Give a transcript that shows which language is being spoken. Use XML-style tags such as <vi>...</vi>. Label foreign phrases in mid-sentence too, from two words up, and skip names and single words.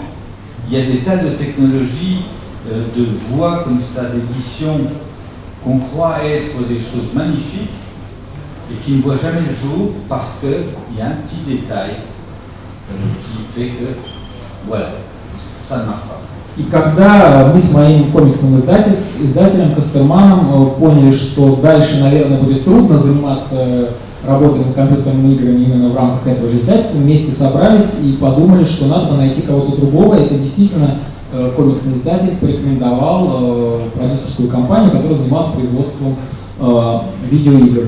<fr>Il y a des tas de technologies, de voix comme ça, d'édition, qu'on croit être des choses magnifiques et qui ne voient jamais le jour parce qu'il y a un petit détail qui fait que, voilà, ça ne marche pas.</fr> <ru>И когда мы с моим комиксным издателем Кастерманом поняли, что дальше, наверное, будет трудно заниматься работой над компьютерными играми именно в рамках этого же издательства, вместе собрались и подумали, что надо найти кого-то другого. Это действительно комиксный издатель порекомендовал продюсерскую компанию, которая занималась производством видеоигр.</ru>